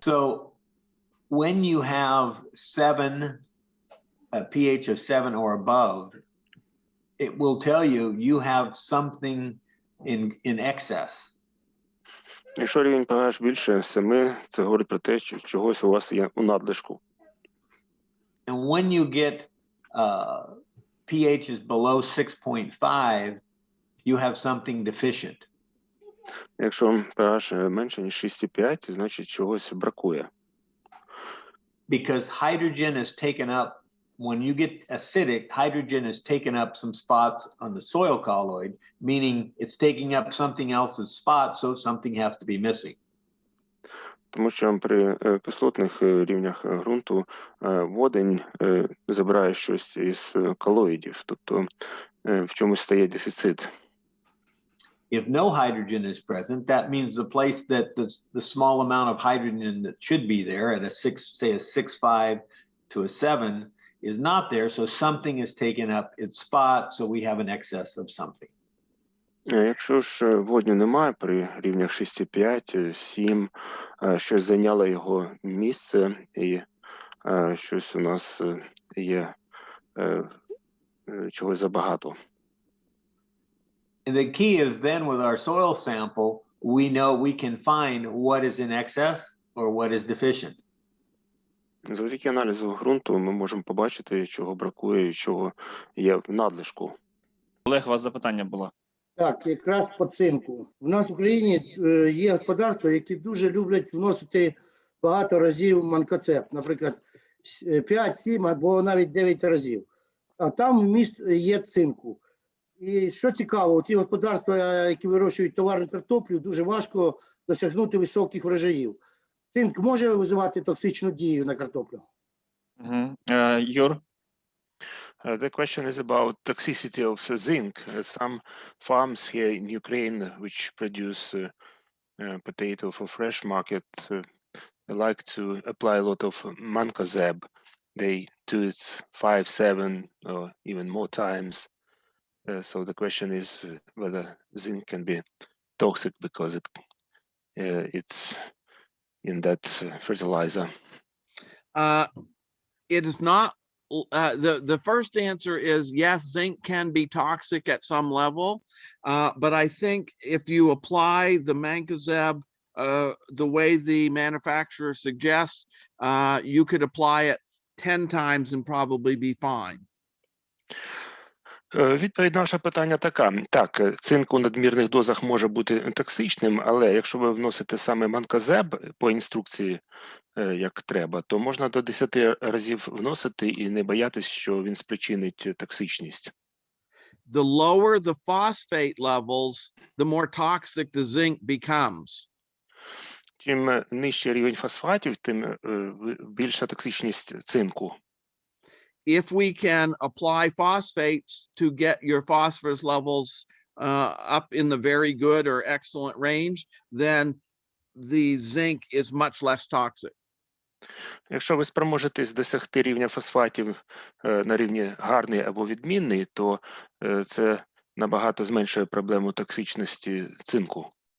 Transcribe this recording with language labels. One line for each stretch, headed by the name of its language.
English: So when you have 7 a pH of 7 or above, it will tell you you have something in excess.
Ukrainian: Якщо рівень pH більше 7, це говорить про те, що чогось у вас є у надлишку.
English: And when you get pH is below 6.5, you have something deficient.
Ukrainian: Якщо pH менше ніж 6,5, значить чогось бракує.
English: Because hydrogen is taken up, when you get acidic, hydrogen is taken up some spots on the soil colloid, meaning it's taking up something else's spot, so something has to be missing.
Ukrainian: Тому що при кислотних рівнях ґрунту водень забирає щось із колоїдів, тобто в чомусь стає дефіцит.
English: If no hydrogen is present, that means the place that the small amount of hydrogen that should be there at a 6, say a 6.5 to a 7 is not there, so something is taken up its spot, so we have an excess of something.
Ukrainian: Якщо ж водню немає при рівнях 6,5, 7, щось зайняло його місце і щось у нас є чогось забагато.
English: And the key is then with our soil sample, we know we can find what is in excess or what is deficient.
Ukrainian: Завдяки аналізу ґрунту ми можемо побачити, чого бракує і чого є в надлишку. Олег, у вас запитання було. Так, якраз по цинку. У нас в Україні є господарства, які дуже люблять вносити багато разів манкоцеп, наприклад, 5, 7 або навіть 9 разів. А там вміст є цинку. І що цікаво, ці господарства, які вирощують товарну картоплю, дуже важко досягнути високих врожаїв. Цинк може визивати токсичну дію на картоплю? Юр?
English: The question is about toxicity of zinc. Some farms here in Ukraine which produce potato for fresh market like to apply a lot of mancozeb. They do it 5, 7 or even more times. So the question is whether zinc can be toxic because it's in that fertilizer. It is not. The first answer is yes, zinc can be toxic at some level, but I think if you apply the mancozeb the way the manufacturer suggests, you could apply it 10 times and probably be fine.
Ukrainian: Відповідь на ваше питання така. Так, цинк у надмірних дозах може бути токсичним, але якщо ви вносите саме манкозеб по інструкції, як треба, то можна до 10 разів вносити і не боятись, що він спричинить токсичність.
English: The lower the phosphate levels, the more toxic the zinc becomes.
Ukrainian: Чим нижчий рівень фосфатів, тим більша токсичність цинку.
English: If we can apply phosphates to get your phosphorus levels up in the very good or excellent range, then the zinc is much less toxic.
Ukrainian: Якщо ви спроможетесь досягти рівня фосфатів на рівні гарний або відмінний, то це набагато зменшує проблему токсичності цинку.